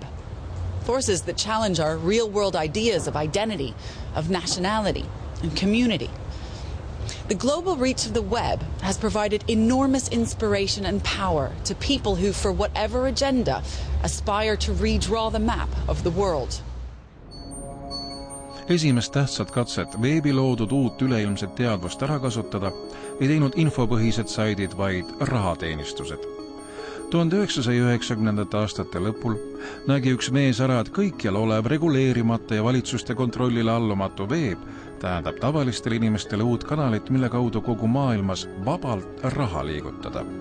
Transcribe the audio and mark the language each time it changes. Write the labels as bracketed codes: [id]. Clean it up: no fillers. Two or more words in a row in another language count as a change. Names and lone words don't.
[en] Forces that challenge our real-world ideas of identity, of nationality, and community. The global reach of the web has provided enormous inspiration and power to people who, for whatever agenda, aspire to redraw the map of the world. [et] Esimest tähtsat katset veebi loodud uut üleilmset teadvust ära kasutada ei teinud infopõhised saidid, vaid rahateenistused. 1990. aastate lõpul nägi üks mees ära, et kõikjal olev reguleerimata ja valitsuste kontrollile allumatu veeb tähendab tavalistele inimestele uut kanalit, mille kaudu kogu maailmas vabalt raha liigutada.